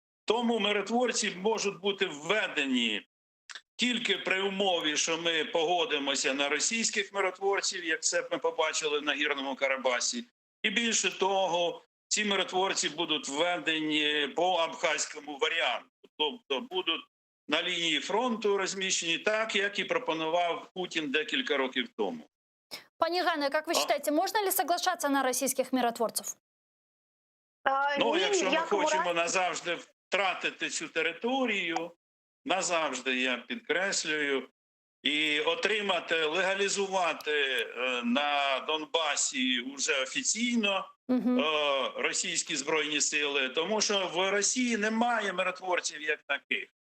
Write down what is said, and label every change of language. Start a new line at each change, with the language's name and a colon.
Ukrainian: Тому миротворці можуть бути введені тільки при умові, що ми погодимося на російських миротворців, як це ми побачили на Гірному Карабасі. І більше того, ці миротворці будуть введені по абхазькому варіанту. Тобто будуть на лінії фронту розміщені так, як і пропонував Путін декілька років тому.
Russian: Пане Ганне, как вы считаете, можно ли соглашаться на российских миротворцев?
Ukrainian: Ну, якщо ми хочемо назавжди втратити цю територію, назавжди, я підкреслюю, і отримати, легалізувати на Донбасі вже офіційно російські збройні сили, тому що в Росії немає миротворців як таких.